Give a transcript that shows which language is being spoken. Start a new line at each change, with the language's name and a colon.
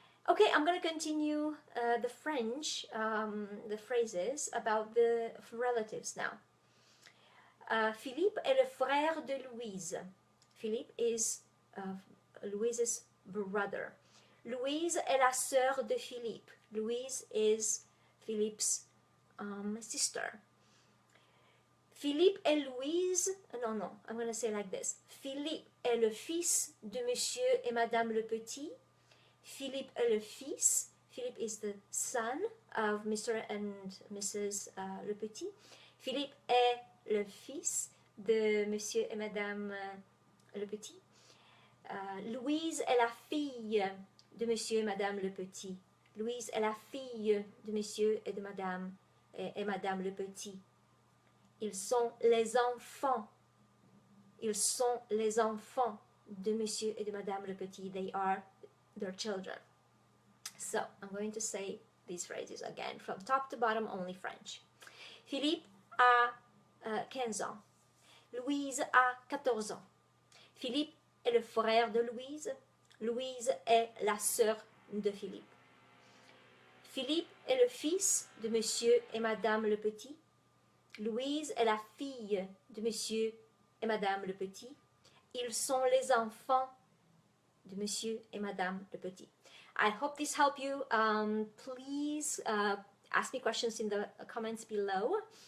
English: Okay, I'm going to continue the French, the phrases about the relatives now.
French: Philippe est le frère de Louise.
English: Philippe is Louise's brother.
French: Louise est la sœur de Philippe.
English: Louise is Philippe's sister.
French: Philippe et Louise,
English: no, I'm going to say like this.
French: Philippe est le fils de Monsieur et Madame Le Petit. Philippe est le fils.
English: Philippe is the son of Mr. and Mrs. Le Petit.
French: Philippe est le fils de Monsieur et Madame Le Petit. Louise est la fille de Monsieur et Madame Le Petit. Louise est la fille de Monsieur et de Madame et Madame Le Petit. Ils sont les enfants. Ils sont les enfants de Monsieur et de Madame Le Petit.
English: They are their children. So I'm going to say these phrases again from top to bottom, only French.
French: Philippe a 15 ans. Louise a 14 ans. Philippe est le frère de Louise. Louise est la sœur de Philippe. Philippe est le fils de Monsieur et Madame Le Petit. Louise est la fille de Monsieur et Madame Le Petit. Ils sont les enfants de Monsieur et Madame Le Petit.
English: I hope this helped you. Please ask me questions in the comments below.